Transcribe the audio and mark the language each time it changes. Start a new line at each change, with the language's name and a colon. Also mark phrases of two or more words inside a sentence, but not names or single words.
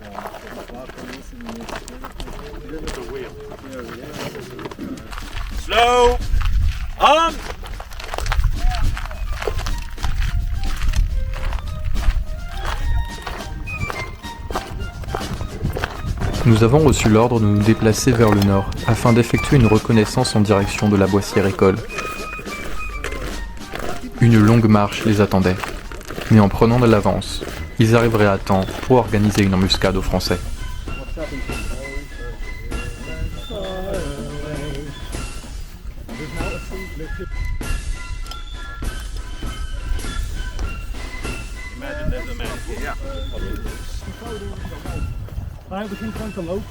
English: Slow! On!
French: Nous avons reçu l'ordre de nous déplacer vers le nord afin d'effectuer une reconnaissance en direction de la Boissière-École. Une longue marche les attendait, mais en prenant de l'avance, ils arriveraient à temps pour organiser une embuscade aux Français.
Dutch: Hij begint gewoon te lopen.